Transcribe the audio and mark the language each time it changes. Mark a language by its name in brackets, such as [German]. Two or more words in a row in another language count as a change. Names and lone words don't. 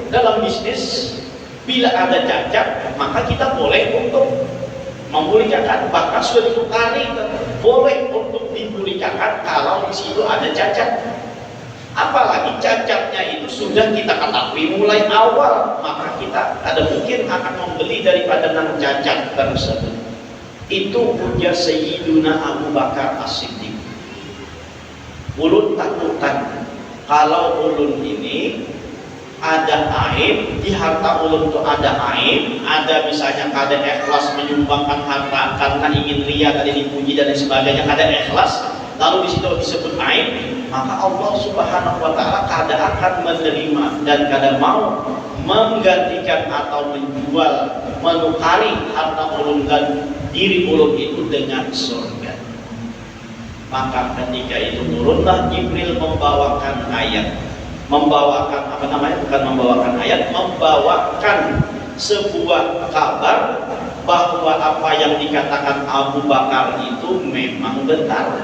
[Indonesian] Dalam bisnis, bila ada cacat, maka kita boleh untuk memulihkan, bahkan sudah ditukari, boleh untuk dipulihkan kalau di situ ada cacat. Apalagi cacatnya itu sudah kita ketahui mulai awal, maka kita ada mungkin akan membeli daripada yang cacat tersebut. Itu ujar Sayyiduna Abu Bakar As-Siddiq. [Banjar] Ulun takutan kalau ulun ini ada aib, di harta ulun itu ada aib, ada misalnya kada ikhlas menyumbangkan harta karena ingin ria, tadi dipuji dan sebagainya, kada ikhlas, lalu di situ disebut aib, maka Allah [Arabic] سبحانه وتعالى [Banjar] kada akan menerima dan kada mau menggantikan atau menjual, menukari harta ulun dan diri ulun itu dengan surga. [Indonesian] Maka ketika itu turunlah Jibril membawakan ayat, membawakan membawakan sebuah kabar bahwa apa yang dikatakan Abu Bakar itu memang benar.